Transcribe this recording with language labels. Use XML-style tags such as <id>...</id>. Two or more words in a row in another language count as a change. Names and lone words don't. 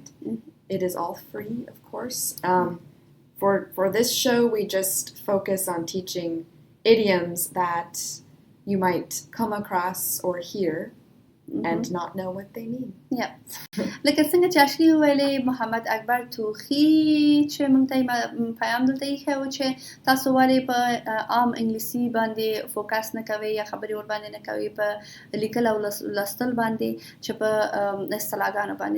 <en>It is all free, of course. For this show, we just focus on teaching idioms that you might come across or hear and not know what they mean. Yeah.</en> <ps>لکه څنګه چې اشلی ویلې محمد اکبر توخی چې موږ ته پیغام دلته ایښی و چې تاسو ولې په عام انګلیسي باندې فوکس نه کوئ یا خبرې ور باندې نه کوئ په لیکل او لوستل باندې چې په اصطلاحګانو باندې.</ps>